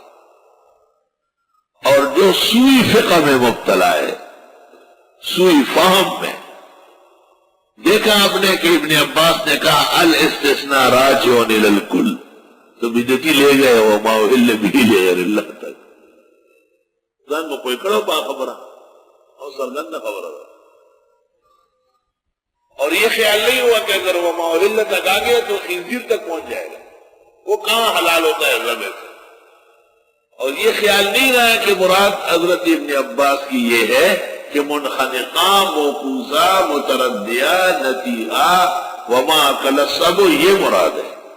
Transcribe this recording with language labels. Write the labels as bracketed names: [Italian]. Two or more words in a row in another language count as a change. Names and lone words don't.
[Urdu] اور جو سوئی فقہ میں مبتلا ہے، سوئی فہم میں، دیکھا آپ نے کہ ابن عباس نے کہا [Arabic] الاستثناء راجع الی الکل، [Urdu] تو بدعتی لے گئے [Arabic] وما اہل به لغیر اللہ [Urdu] تک. [Pashto] ځان مو کوئی کړو په خبره او سرګند خبره. [Urdu] اور یہ خیال نہیں ہوا کہ اگر وہ ماحول تک آ گیا تو خنزیر تک پہنچ جائے گا، وہ کہاں حلال ہوتا ہے زمے سے. اور یہ خیال نہیں رہا کہ مراد حضرت ابن عباس کی یہ ہے کہ منخنقہ، موقوذہ، متردیہ، نتیحہ [Arabic] وما اکل السبع، [Urdu] یہ مراد ہے.